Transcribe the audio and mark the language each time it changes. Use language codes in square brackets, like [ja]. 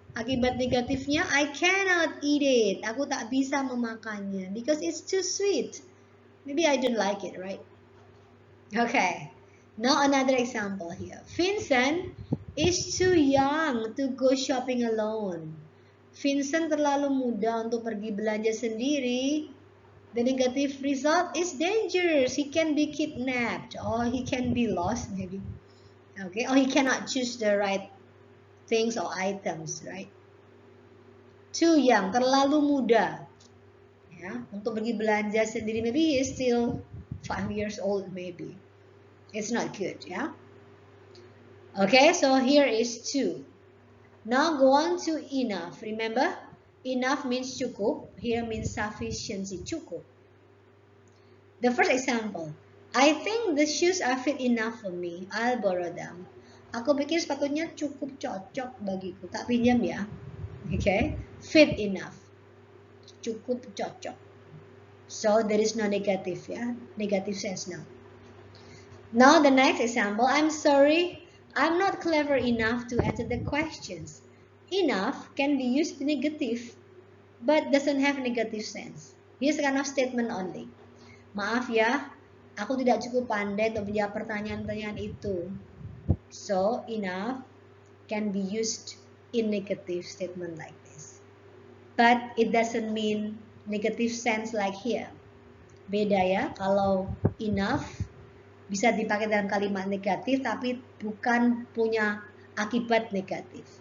[id] Akibat negatifnya, [en] I cannot eat it. [id] Aku tak bisa memakannya [en] because it's too sweet. Maybe I don't like it, right? Okay. Now another example here. Vincent is too young to go shopping alone. [id] Vincent terlalu muda untuk pergi belanja sendiri. [en] The negative result is dangerous. He can be kidnapped or he can be lost maybe. Okay, or he cannot choose the right things or items, right? Too young, [id] terlalu muda. Ya, untuk pergi belanja sendiri, [en] maybe he is still 5 years old maybe. It's not good, yeah? Okay, so here is 2. Now go on to enough. Remember, enough means cukup. Here means sufficiency, cukup. The first example, I think the shoes are fit enough for me. I'll borrow them. [id] Aku pikir sepatunya cukup cocok bagiku. Tak pinjam ya. [en] Okay, fit enough. [id] Cukup cocok. [en] So there is no negative, yeah, negative sense now. Now the next example, I'm sorry, I'm not clever enough to answer the questions. Enough can be used negative, but doesn't have negative sense. Here's a kind of statement only. [id] Maaf ya, aku tidak cukup pandai untuk menjawab pertanyaan-pertanyaan itu. [en] So enough can be used in negative statement like this. But it doesn't mean negative sense like here. [id] Beda ya, kalau enough bisa dipakai dalam kalimat negatif tapi bukan punya akibat negatif.